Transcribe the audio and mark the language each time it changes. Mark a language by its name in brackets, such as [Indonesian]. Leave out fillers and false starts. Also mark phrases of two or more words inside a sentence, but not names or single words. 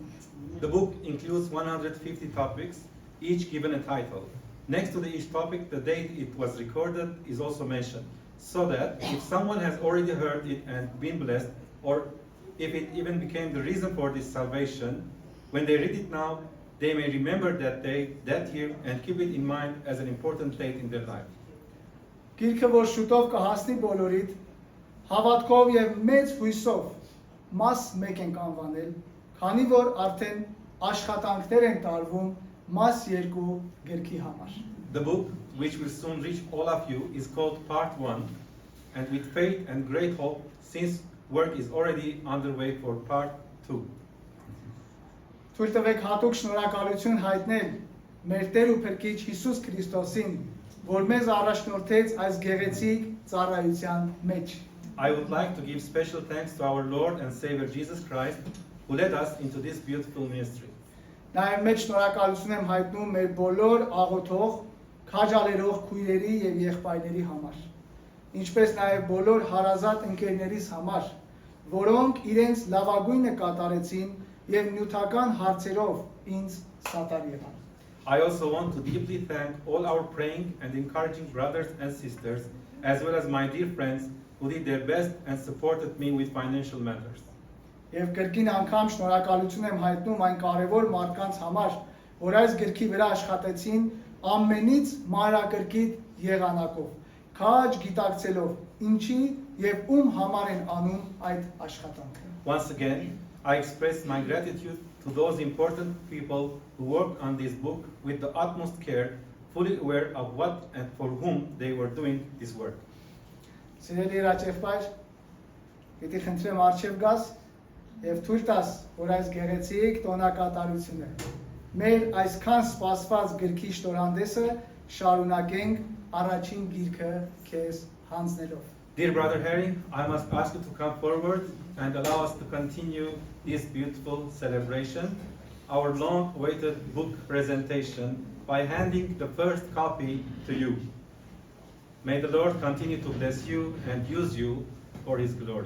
[Armenian] The book includes 150 topics, each given a title. Next to each topic, the date it was recorded is also mentioned, so that if someone has already heard it and been blessed, or if it even became the reason for this salvation, when they read it now, they may remember that day, that year, and keep it in mind as an important date in their life. Գիրքը, որ շուտով կհասնի բոլորիդ, հավատքով եւ մեծ հույսով մաս մեկ ենք անվանել, քանի որ արդեն աշխատանքներ են տարվում մաս 2 գրքի համար։ [English] The book, which will soon reach all of you, is called Part 1, and with faith and great hope, since work is already underway for Part 2. [Armenian] Թույլ տվեք հատուկ շնորհակալություն հայտնել մեր Տեր ու Փրկիչ Հիսուս Քրիստոսին, որ մեզ առաջնորդեց այս գեղեցիկ ծառայության մեջ։ [English] I would like to give special thanks to our Lord and Savior Jesus Christ, who led us into this beautiful ministry. [Armenian] Նաև մեծ շնորհակալություն եմ հայտնում մեր բոլոր աղոթող, քաջալերող քույրերի եւ եղբայրների համար, ինչպես նաև բոլոր հարազատ ընկերներիս համար, որոնք իրենց լավագույնը կատարեցին եւ նյութական հարցերով ինձ սատար եղան։ [English] I also want to deeply thank all our praying and encouraging brothers and sisters, as well as my dear friends who did their best and supported me with financial matters. [Armenian] Եվ կրկին անգամ շնորհակալություն եմ հայտնում այն կարևոր մարդկանց համար, որ այս գրքի վրա աշխատեցին ամենից մանրակրկիտ եղանակով, քաջ գիտակցելով ինչի եւ ում համար են անում այդ աշխատանքը։ [English] Once again, I express my gratitude to those important people who worked on this book with the utmost care, fully aware of what and for whom they were doing this work. [Armenian] Սիրելի հրաչեղբայր, պիտի խնդրեմ առջև գաս եւ թույլ տաս, որ այս գեղեցիկ տոնակատարությունը մեր այսքան սպասված գրքի շտորհանդեսը շարունակենք առաջին գիրքը քեզ հանձնելով։ [English] Dear Brother Harry, I must ask you to come forward and allow us to continue this beautiful celebration, our long-awaited book presentation, by handing the first copy to you. May the Lord continue to bless you and use you for His glory.